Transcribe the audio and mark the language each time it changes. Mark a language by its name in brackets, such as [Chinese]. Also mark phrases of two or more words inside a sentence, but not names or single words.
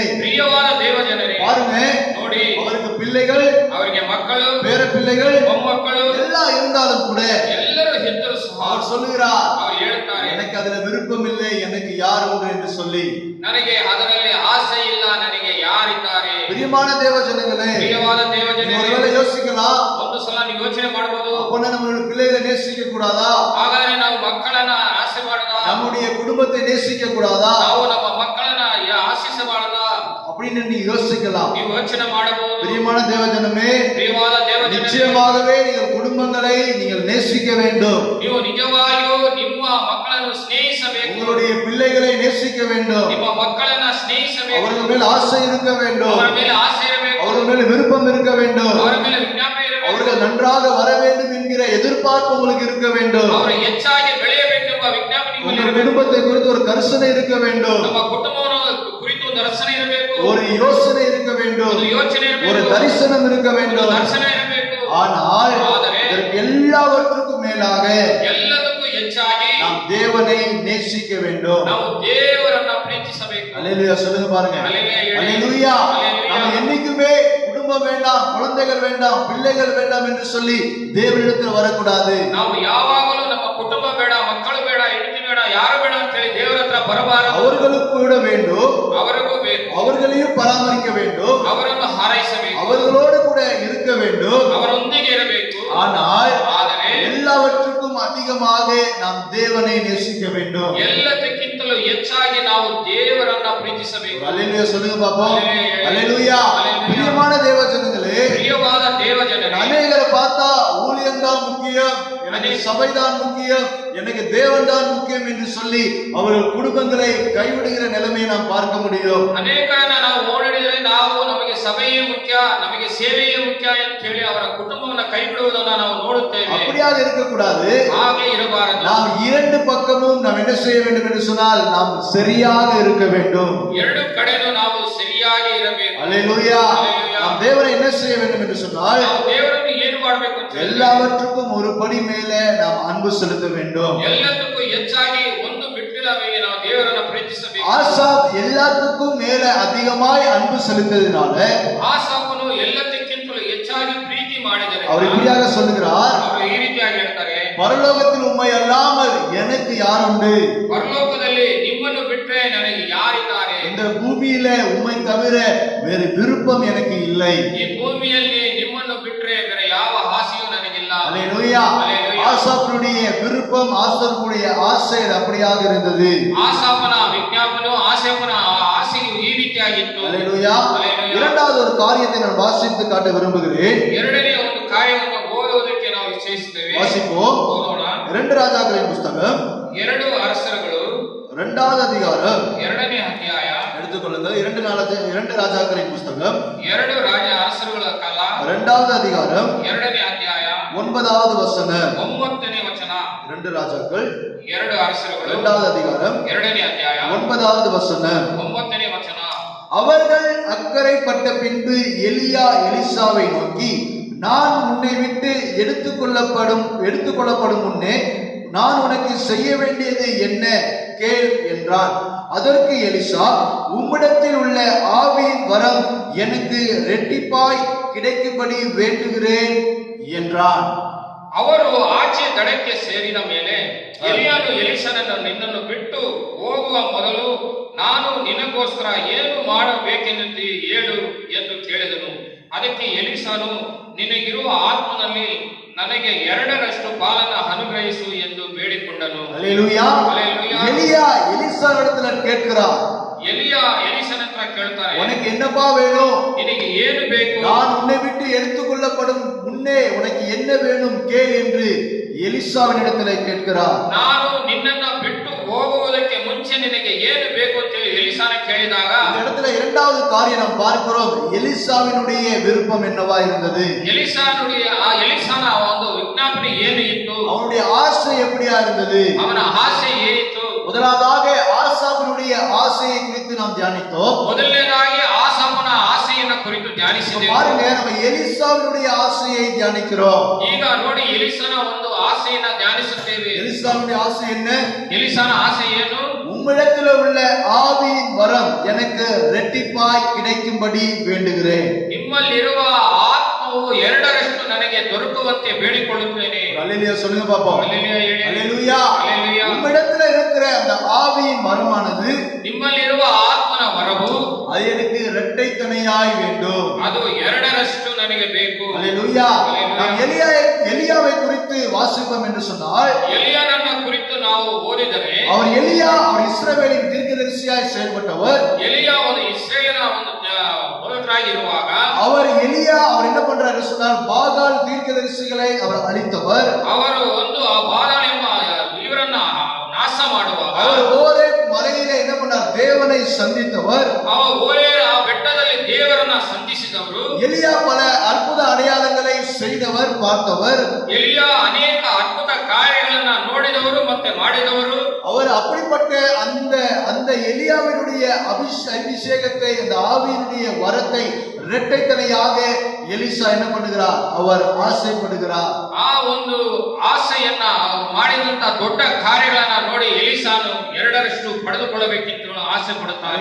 [Kannada] ಪ್ರಿಯವಾದ ದೇವಜನರೇ, [Tamil] பாருங்க, [Kannada] ನೋಡಿ, [Tamil] அவருக்கு பிள்ளைகள், [Kannada] ಅವರಿಗೆ ಮಕ್ಕಳು, [Tamil] பேர பிள்ளைகள் [Kannada] ಮೊಮ್ಮಕ್ಕಳು [Tamil] எல்லாம் இருந்தாலும் கூட [Kannada] ಎಲ್ಲರೂ ಇದ್ದರೂ ಸಹ [Tamil] அவர் சொல்லுகிறார், [Kannada] ಅವರು ಹೇಳುತ್ತಾರೆ, [Tamil] எனக்கு அதுல விருப்பம் இல்லை, எனக்கு யார் உண்டு என்று சொல்லி. [Kannada] ನನಗೆ ಅದರಲ್ಲಿ ಆಸೆ ಇಲ್ಲ, ನನಗೆ ಯಾರಿದ್ದಾರೆ? [Tamil] பிரியமான தேவ ஜனங்களே, [Kannada] ಪ್ರಿಯವಾದ [Tamil] நீங்க [Kannada] ದೇವಜನರೇ, [Tamil] ஒருவேளை யோசிக்கலாம், [Kannada] ಒಂದು ಸಲ ನೀವು ಯೋಚನೆ ಮಾಡಬಹುದು, [Tamil] அப்போனா நம்மளுடைய பிள்ளைகளை நேசிக்க கூடாதா? [Kannada] ಹಾಗಾದ್ರೆ ನಾವು ಮಕ್ಕಳನ್ನ ಆಸೆ ಮಾಡದಾ? [Tamil] நம்முடைய குடும்பத்தை நேசிக்க கூடாதா? [Kannada] ನಾವು ನಮ್ಮ ಮಕ್ಕಳನ್ನ ಆಶಿಸಬಾರದಾ? [Tamil] அப்படின்னு நீங்க யோசிக்கலாம். [Kannada] ನೀವು ಯೋಚನೆ ಮಾಡಬಹುದು. [Tamil] பிரியமான தேவ ஜனமே, [Kannada] ಪ್ರಿಯವಾದ ದೇವಜನರೇ, [Tamil] நிச்சயமாகவே நீங்கள் குடும்பங்களை நீங்கள் நேசிக்க வேண்டும். [Kannada] ನೀವು ನಿಜವಾಗಿಯೂ ನಿಮ್ಮ ಮಕ್ಕಳನ್ನು ಸ್ನೇಹಿಸಬೇಕು. [Tamil] உங்களுடைய பிள்ளைகளை நேசிக்க வேண்டும். [Kannada] ನಿಮ್ಮ ಮಕ್ಕಳನ್ನ ಸ್ನೇಹಿಸಬೇಕು. [Tamil] அவர்கள் மேல் ஆசை இருக்க வேண்டும். [Kannada] ಅವರ ಮೇಲೆ ಆಸೆ ಇರಬೇಕು. [Tamil] அவர்கள் மேல் விருப்பம் இருக்க வேண்டும். [Kannada] ಅವರ ಮೇಲೆ ವಿಜ್ಞಾಪನೆ ಇರಬೇಕು. [Tamil] அவர்கள் நன்றாக வர வேண்டும் என்கிற எதிர்பார்ப்பு உங்களுக்கு இருக்க வேண்டும். [Kannada] ಅವರು ಹೆಚ್ಚಾಗಿ ಬೆಳೆಯಬೇಕೆಂಬ ವಿಜ್ಞಾಪನೆ [Tamil] உங்கள் குடும்பத்தை குறித்து ஒரு கரிசனை இருக்க வேண்டும். [Kannada] ನಮ್ಮ ಕುಟುಂಬವನ್ನು ಕುರಿತು ಒಂದು ದರ್ಶನ ಇರಬೇಕು, [Tamil] ஒரு யோசனை இருக்க வேண்டும், [Kannada] ಒಂದು ಯೋಚನೆ [Tamil] ஒரு [Kannada] ಇರಬೇಕು, [Tamil] தரிசனம் இருக்க [Kannada] ಒಂದು [Tamil] வேண்டும். [Kannada] ದರ್ಶನ ಇರಬೇಕು. [Tamil] ஆனால் [Kannada] ಆದರೆ [Tamil] இதற்கு எல்லாவற்றுக்கும் மேலாக [Kannada] ಎಲ್ಲದಕ್ಕೂ ಹೆಚ್ಚಾಗಿ [Tamil] நாம் தேவனை நேசிக்க வேண்டும். [Kannada] ನಾವು ದೇವರನ್ನ ಪ್ರೀತಿಸಬೇಕು. [Tamil] அல்லேலூயா சொல்லுங்க பாருங்க. [Kannada] அல்லேலூயா ಹೇಳಿ. [Tamil] அல்லேலூயா. அல்லேலூயா. நம்ம என்னைக்குமே குடும்பம் வேண்டாம், குழந்தைகள் வேண்டாம், பிள்ளைகள் வேண்டாம் என்று சொல்லி தேவனிடத்தில் வரக்கூடாது. [Kannada] ನಾವು ಯಾವಾಗಲೂ ನಮ್ಮ ಕುಟುಂಬ ಬೇಡ, ಮಕ್ಕಳು ಬೇಡ, ಹೆಂಡತಿ ಬೇಡ, ಯಾರು ಬೇಡ ಅಂತ ಹೇಳಿ ದೇವರ ಹತ್ರ ಬರಬಾರದು. [Tamil] அவர்களுக்கு கூட வேண்டும், [Kannada] ಅವರಿಗೂ ಬೇಕು, [Tamil] அவர்களையும் பராமரிக்க வேண்டும், [Kannada] ಅವರನ್ನು ಹಾರೈಸಬೇಕು, [Tamil] அவர்களோடு கூட இருக்க வேண்டும். [Kannada] ಅವರೊಂದಿಗೆ ಇರಬೇಕು. [Tamil] ஆனால் [Kannada] ಆದರೆ [Tamil] எல்லாவற்றுக்கும் அதிகமாக நாம் தேவனை நேசிக்க வேண்டும். [Kannada] ಎಲ್ಲದಕ್ಕಿಂತಲೂ ಹೆಚ್ಚಾಗಿ ನಾವು ದೇವರನ್ನ ಪ್ರೀತಿಸಬೇಕು. [Tamil] அல்லேலூயா சொல்லுங்க பாப்போம். அல்லேலூயா. அல்லேலூயா. அல்லேலூயா. பிரியமான தேவ ஜனங்களே, [Kannada] ಪ್ರಿಯವಾದ ದೇವ ಜನರೇ, [Tamil] அநேகரை பார்த்தா ஊழியம் தான் முக்கியம், எனக்கு சபைதான் முக்கியம், எனக்கு தேவன் தான் முக்கியம் என்று சொல்லி அவர்கள் குடும்பங்களை கைவிடுகிற நிலைமையை நாம் பார்க்க முடியும். [Kannada] ಅನೇಕರನ್ನ ನಾವು ಓಡಿದರೆ ನಾವು ನಮಗೆ ಸಭೆಯೇ ಮುಖ್ಯ, ನಮಗೆ ಸೇವೆಯೇ ಮುಖ್ಯ ಅಂತ ಹೇಳಿ ಅವರ ಕುಟುಂಬವನ್ನ ಕೈ ಬಿಡುವುದನ್ನ ನಾವು ನೋಡುತ್ತೇವೆ. [Tamil] அப்படியாக இருக்கக்கூடாது. [Kannada] ಹಾಗೆ ಇರಬಾರದು. [Tamil] நாம் இரண்டு பக்கமும் நாம் என்ன செய்ய வேண்டும் என்று சொன்னால் நாம் சரியாக இருக்க வேண்டும். [Kannada] ಎರಡು ಕಡೆನೂ ನಾವು ಸರಿಯಾಗಿ ಇರಬೇಕು. [Tamil] அல்லேலூயா. அல்லேலூயா. நாம் தேவனை என்ன செய்ய வேண்டும் என்று சொன்னால் [Kannada] ನಾವು ದೇವರನ್ನು ಏನು ಮಾಡಬೇಕು ಅಂತ ಹೇಳಿದ್ರೆ, [Tamil] எல்லாவற்றுக்கும் ஒரு படி மேலே நாம் அன்பு செலுத்த வேண்டும். [Kannada] ಎಲ್ಲದಕ್ಕೂ ಹೆಚ್ಚಾಗಿ ಒಂದು ಮೆಟ್ಟಿಲಾಗಿ ನಾವು ದೇವರನ್ನ ಪ್ರೀತಿಸಬೇಕು. [Tamil] ஆசாப் எல்லாத்துக்கும் மேல அதிகமாய் அன்பு செலுத்ததினால [Kannada] ಆಸಾಫನು ಎಲ್ಲದಕ್ಕಿಂತಲೂ ಹೆಚ್ಚಾಗಿ ಪ್ರೀತಿ ಮಾಡಿದರೆ [Tamil] அவர் இப்படியாக சொல்லுகிறார், [Kannada] ಅವರು ಈ ರೀತಿಯಾಗಿ ಹೇಳ್ತಾರೆ, [Tamil] பரலோகத்தில் உம்மை அல்லாமல் எனக்கு யார் உண்டு? [Kannada] ಪರಲೋಕದಲ್ಲಿ ನಿಮ್ಮನ್ನು ಬಿಟ್ಟರೆ ನನಗೆ ಯಾರಿದ್ದಾರೆ? [Tamil] இந்த பூமியில உம்மை தவிர வேறு விருப்பம் எனக்கு இல்லை. [Kannada] ಈ ಭೂಮಿಯಲ್ಲಿ ನಿಮ್ಮನ್ನು ಬಿಟ್ಟರೆ ಬೇರೆ ಯಾವ ಆಸೆಯೂ ನನಗಿಲ್ಲ. [Tamil] அல்லேலூயா. அல்லேலூயா. ஆசாப்புடைய விருப்பம், ஆசாப்புடைய ஆசை அப்படியாக இருந்தது. [Kannada] ಆಸಾಫನ ವಿಜ್ಞಾಪನವು ಆಸೇಫನ ಆಸೆಯು ಈ ರೀತಿಯಾಗಿತ್ತು. [Tamil] அல்லேலூயா. அல்லேலூயா. இரண்டாவது ஒரு காரியத்தை நான் வாசித்து காட்ட விரும்புகிறேன். [Kannada] ಎರಡನೇ ಒಂದು ಕಾರ್ಯವನ್ನು ಓದುವುದಕ್ಕೆ ನಾವು ಇಚ್ಛಿಸುತ್ತೇವೆ. [Tamil] வாசிப்போம். [Kannada] ಓದೋಣ. [Tamil] 2 ராஜாக்களின் புஸ்தகம் [Kannada] 2 ಅರಸರುಗಳು [Tamil] 2வது அதிகாரம் [Kannada] 2ನೇ ಅಧ್ಯಾಯ. [Tamil] எடுத்துக்கொள்ளுங்க. 2 ராஜாக்களின் புஸ்தகம் [Kannada] 2 ರಾಜ ಅರಸರುಗಳ ಕಾಲ [Tamil] 2வது அதிகாரம் [Kannada] 2ನೇ ಅಧ್ಯಾಯ [Tamil] 9வது வசனம். [Kannada] 9ನೇ ವಚನ. [Tamil] 2 ராஜாக்கள் [Kannada] 2 ಅರಸರುಗಳು [Tamil] 2வது அதிகாரம் [Kannada] 2ನೇ ಅಧ್ಯಾಯ [Tamil] 9வது வசனம். [Kannada] 9ನೇ ವಚನ. [Tamil] அவர்கள் அக்கறைப்பட்ட பின்பு எலியா எலிசாவை நோக்கி, நான் உன்னை விட்டு எடுத்துக்கொள்ளப்படும் முன்னே நான் உனக்கு செய்ய வேண்டியது என்ன கேள் என்றான். அதற்கு எலிசா, உம்மிடத்தில் உள்ள ஆவியின் வரம் எனக்கு ரெட்டிப்பாய் கிடைக்கும்படி வேண்டுகிறேன் என்றான். [Kannada] ಅವರು ಆಚೆ ದಡಕ್ಕೆ ಸೇರಿದ ಮೇಲೆ ಎಲಿಯನು ಎಲಿಸನನ್ನು, ನಿನ್ನನ್ನು ಬಿಟ್ಟು ಹೋಗುವ ಮೊದಲು ನಾನು ನಿನಗೋಸ್ಕರ ಏನು ಮಾಡಬೇಕೆನ್ನುತ್ತಿ ಹೇಳು ಎಂದು ಕೇಳಿದನು. ಅದಕ್ಕೆ ಎಲಿಸನು, ನಿನಗಿರುವ ಆತ್ಮನಲ್ಲಿ ನನಗೆ 2ರಷ್ಟು ಪಾಲನ್ನು ಅನುಗ್ರಹಿಸು ಎಂದು ಬೇಡಿಕೊಂಡನು. [Tamil] அல்லேலூயா. அல்லேலூயா. எலியா எலிசாவிடத்துல கேட்கிறார், [Kannada] ಎಲಿಯ ಎಲಿಸನ ಹತ್ರ ಕೇಳ್ತಾರೆ, [Tamil] உனக்கு என்னப்பா வேணும்? [Kannada] ನಿನಗೆ ಏನು ಬೇಕು? [Tamil] நான் உன்னை விட்டு எடுத்துக்கொள்ளப்படும் முன்னே உனக்கு என்ன வேணும் கேள் என்று எலிசாவினிடத்திலே கேட்கிறார். [Kannada] ನಾನು ನಿನ್ನನ್ನ ಬಿಟ್ಟು ಹೋಗುವುದಕ್ಕೆ ಮುಂಚೆ ನಿನಗೆ ಏನು ಬೇಕು ಅಂತ ಹೇಳಿ ಎಲಿಸಾನ ಕೇಳಿದಾಗ [Tamil] இந்த இடத்துல இரண்டாவது காரியம் நாம் பார்க்கிறோம். எலிசாவினுடைய விருப்பம் என்னவா இருந்தது? [Kannada] ಎಲಿಸಾನ ಒಂದು ವಿಜ್ಞಾಪನೆ ಏನು ಇತ್ತು? [Tamil] அவனுடைய ஆசை எப்படியா இருந்தது? [Kannada] ಅವನ ಆಸೆ ಏನಿತ್ತು? [Tamil] முதலாவதாக ஆசாபினுடைய ஆசையை குறித்து நாம் தியானித்தோம். [Kannada] ಮೊದಲನೇದಾಗಿ ಆಸಾಫನ ಆಸೆಯನ್ನ ಕುರಿತು ಧ್ಯಾನಿಸಿದೆವು. [Tamil] பாருங்க, நம்ம எலிசாவினுடைய ஆசையை தியானிக்கிறோம். [Kannada] ಈಗ ನೋಡಿ, ಎಲಿಸನ ಒಂದು ಆಸೆಯನ್ನ ಧ್ಯಾನಿಸುತ್ತೇವೆ. [Tamil] எலிசாவினுடைய ஆசை என்ன? [Kannada] ಎಲಿಸನ ಆಸೆ ಏನು? [Tamil] உம்மிடத்தில் உள்ள ஆவியின் வரம் எனக்கு ரெட்டிப்பாய் கிடைக்கும்படி வேண்டுகிறேன். [Kannada] ನಿಮ್ಮಲ್ಲಿರುವ ಆತ್ಮವು 2ರಷ್ಟು ನನಗೆ ದೊರಕುವಂತೆ ಬೇಡಿಕೊಳ್ಳುತ್ತೇನೆ. [Tamil] அல்லேலூயா சொல்லுங்க பாப்போம். [Kannada] அல்லேலூயா ಹೇಳಿ. [Tamil] அல்லேலூயா. அல்லேலூயா. உம்மிடத்தில் இருக்கிற அந்த ஆவியின் வரமானது [Kannada] ನಿಮ್ಮಲ್ಲಿರುವ ಆತ್ಮನ ವರವು [Tamil] அது எனக்கு இரட்டைத்தனையாய் வேண்டும். [Kannada] ಅದು 2ರಷ್ಟು ನನಗೆ ಬೇಕು. [Tamil] அல்லேலூயா. நாம் எலியாவை குறித்து வாசிப்போம் என்று சொன்னால், [Kannada] ಎಲಿಯನನ್ನ ಕುರಿತು ನಾವು ಓದಿದರೆ, [Tamil] அவர் இஸ்ரவேலின் தீர்க்கதரிசியாய் செயல்பட்டவர். [Kannada] ಎಲಿಯ ಒಂದು ಇಸ್ರೇಲಿನ ಒಂದು ಪ್ರವಕ್ತರಾಗಿರುವಾಗ [Tamil] அவர் என்ன பண்றாரு சொன்னால், பாகால் தீர்க்கதரிசிகளை அவர் ಅಳಿத்தவர். [Kannada] ಅವರು ಒಂದು ಆ ಬಾರಾಲ್ ಎಂಬ ಇವರನ್ನ ನಾಶ ಮಾಡುವಾಗ [Tamil] அவர் ஓரேப் மலையிலே என்ன பண்ணார்? தேவனை சந்தித்தவர். [Kannada] ಆ ಬೆಟ್ಟದಲ್ಲಿ ದೇವರನ್ನ ಸಂಧಿಸಿದವರು. [Tamil] எலியா பல அற்புத அடையாளங்களை செய்தவர், பார்த்தவர். [Kannada] ಎಲಿಯ ಅನೇಕ ಅದ್ಭುತ ಕಾರ್ಯಗಳನ್ನ ನೋಡಿದ ಮಾಡಿದವರು ಮತ್ತೆ ಮಾಡಿದವರು [Tamil] அவர் அப்படிப்பட்ட அந்த அந்த எலியாவினுடைய அபிஷேகத்தை, அந்த ஆவியினுடைய வரத்தை இரட்டைத்தனையாக எலிசா என்ன பண்ணுகிறார்? அவர் ஆசைப்படுகிறார். [Kannada] ಆ ಒಂದು ಆಸೆಯನ್ನ ಮಾಡಿದಂತ ದೊಡ್ಡ ಕಾರ್ಯಗಳನ್ನ ನೋಡಿ ಎಲಿಸಾನು ಎರಡರಷ್ಟು ಪಡೆದುಕೊಳ್ಳಬೇಕಿತ್ತು ಆಸೆ ಪಡುತ್ತಾನೆ.